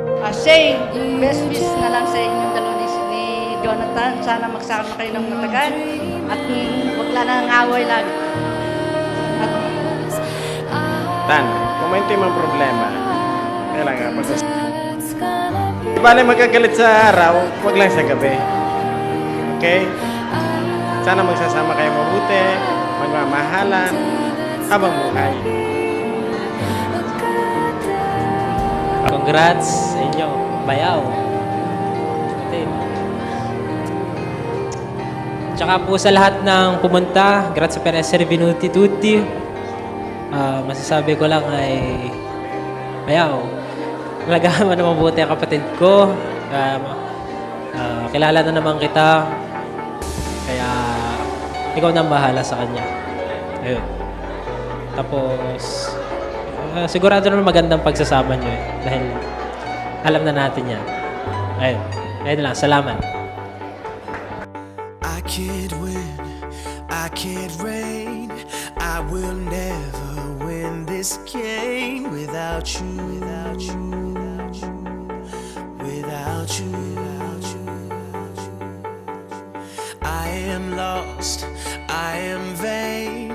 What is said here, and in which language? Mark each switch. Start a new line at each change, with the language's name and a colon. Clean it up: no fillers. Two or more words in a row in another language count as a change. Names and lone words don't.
Filipino: Shane,
English: best wish
Filipino: na lang sa inyong dalawa ni Jonathan. Sana magsama kayo ng matagal at huwag lang nang away lagi. Tan, kung may timang problema, kailangan pag-usapan. Bale magkagalit sa araw, huwag lang sa gabi. Okay? Sana magsasama kayo mabuti, magmamahalan, habang buhay. Congrats sa inyo, bayaw. Tsaka po sa lahat ng pumunta,
Italian: grazie per essere venuti tutti.
Filipino: Masasabi ko lang ay bayaw. Alagaan mo na mabuti ang kapatid ko. Kilala na naman kita. Kaya ikaw na ang bahala sa kanya. Ayun. Tapos sigurado naman magandang pagsasama nyo eh. Dahil alam na natin yan. Ayun. Ayun lang. Salamat.
English: I can't win, I can't reign. I will never win this game without you, without you, without you, without you, without you. I am lost, I am vain.